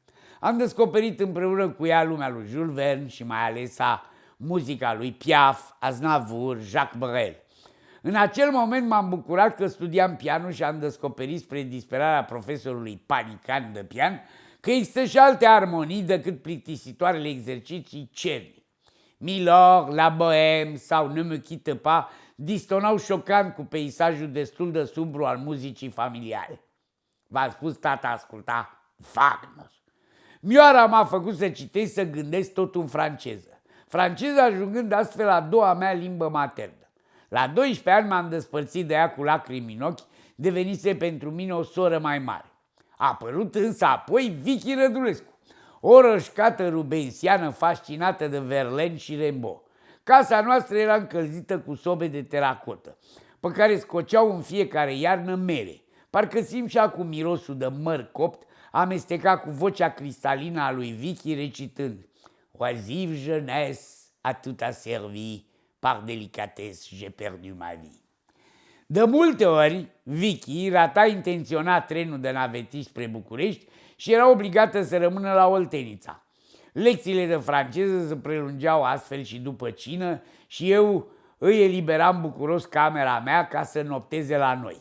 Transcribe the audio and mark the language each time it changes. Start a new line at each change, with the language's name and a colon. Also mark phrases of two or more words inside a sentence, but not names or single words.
Romanian: Am descoperit împreună cu ea lumea lui Jules Verne și mai ales muzica lui Piaf, Aznavour, Jacques Brel. În acel moment m-am bucurat că studiam pianul și am descoperit, spre disperarea profesorului Panican de pian, că există și alte armonii decât plictisitoarele exerciții cerni. Milord, La Bohème sau Ne me quitte pas distonau șocant cu peisajul destul de sumbru al muzicii familiale. V-am spus, tata asculta Wagner. Mioara m-a făcut să citesc, să gândesc tot în franceză. Franceza ajungând astfel a doua mea limbă maternă. La 12 ani m-am despărțit de ea cu lacrimi în ochi, devenise pentru mine o soră mai mare. A apărut însă apoi Vicky Rădulescu, o rășcată rubensiană fascinată de Verlaine și Rimbaud. Casa noastră era încălzită cu sobe de teracotă, pe care scoceau în fiecare iarnă mere. Parcă simt și acum mirosul de măr copt, amestecat cu vocea cristalină a lui Vicky recitând:
French: Oisive jeunesse a tout a servi, par délicatesse j'ai perdu ma vie.
Romanian: De multe ori, Vicky rata intenționat trenul de navetiști spre București și era obligată să rămână la Oltenița. Lecțiile de franceză se prelungeau astfel și după cină și eu îi eliberam bucuros camera mea ca să nopteze la noi.